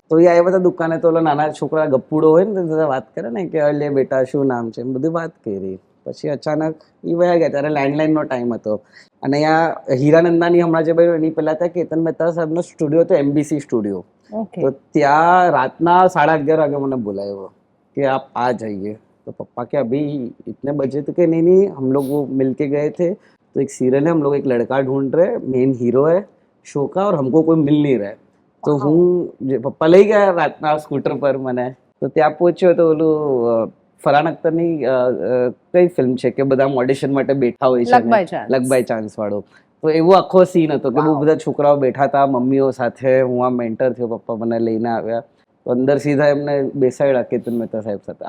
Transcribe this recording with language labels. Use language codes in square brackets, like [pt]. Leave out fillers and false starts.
[gu] તો એ આવ્યા હતા દુકાને, તો ઓલા નાના છોકરા ગપ્પુડો હોય ને તો વાત કરે ને કે અલે બેટા શું નામ છે, એમ બધી વાત કરી. પછી અચાનક એ વયા ગયા. ત્યારે લેન્ડલાઇનનો ટાઈમ હતો અને અહીંયા હીરાનંદાની હમણાં જે બન્યું એની પહેલાં ત્યાં કેતન મહેતા સાહેબનો સ્ટુડિયો હતો, MBC સ્ટુડિયો. તો ત્યાં રાતના 11:30 વાગે મને બોલાવ્યો કે આપ આ જઈએ. [hi] तो पप्पा के अभी इतने बजे तो कि नहीं हम लोग वो मिल के गए थे, तो एक सीरियल है, हम लोग एक लड़का ढूंढ रहे, मेन हीरो है शो का और हमको कोई मिल नहीं रहा है. [gu] तो હું પપ્પા લઈ ગયા રાતના સ્કૂટર પર મને. તો ત્યાં પહોંચ્યો તો ઓલું ફરહાન અખ્તરની કઈ ફિલ્મ છે કે બધા ઓડિશન માટે બેઠા હોય છે, લક બાય ચાન્સ વાળો. તો એવો આખો સીન હતો કે બહુ બધા છોકરાઓ બેઠા હતા મમ્મીઓ સાથે. હું આમ એન્ટર થયો, પપ્પા મને લઈને આવ્યા. તો અંદર સીધા એમને બેસાડ્યા કેતન મહેતા સાહેબ સાથે.